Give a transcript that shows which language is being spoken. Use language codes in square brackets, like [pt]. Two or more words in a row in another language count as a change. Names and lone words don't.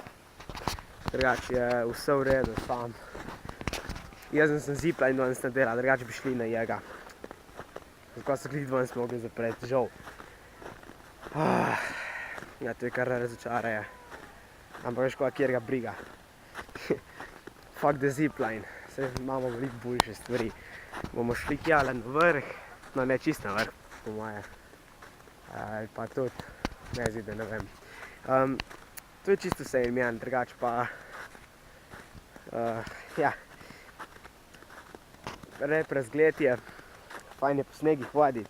[sl] Drugače je vse v redu, sam. Jaz sem zipline danes nadelal, drugače bi šli na jega. Zakaj so glih danes mogli zapreti, žal. Ja, to je kar razočaraje. Ampak veš kaj, kjer ga briga. [en] Fuck the zipline, [sl] saj imamo veliko boljše stvari. Bomo šli tjale na vrh, no ne čist na vrh, po moje. Ali pa tudi, ne zide, ne vem. To je čisto vse imjan, drugače pa, ja. Lep razgled je, fajn je po snegih hoditi.